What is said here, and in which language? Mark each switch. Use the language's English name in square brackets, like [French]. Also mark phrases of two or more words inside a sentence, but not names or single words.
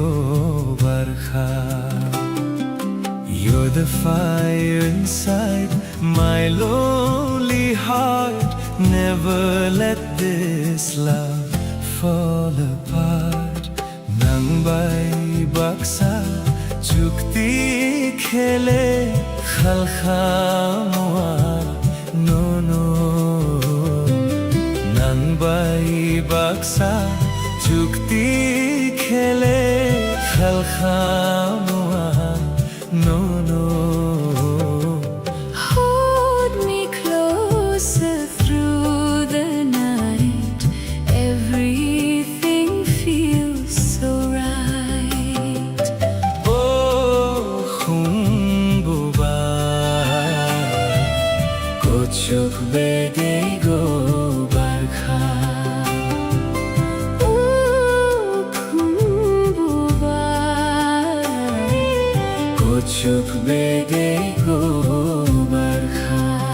[English] barkha You're the fire inside my lonely heart Never let this love fall apart [Kok Borok] Nang bai baksa Chukti khele khalkhamwa no no Nang bai baksa Chukti khele khalkhamwa no no [English] Hold me closer through the night. Everything feels so right. [Kok Borok] Kuchuk bede go barkha Kuchuk bede go barkha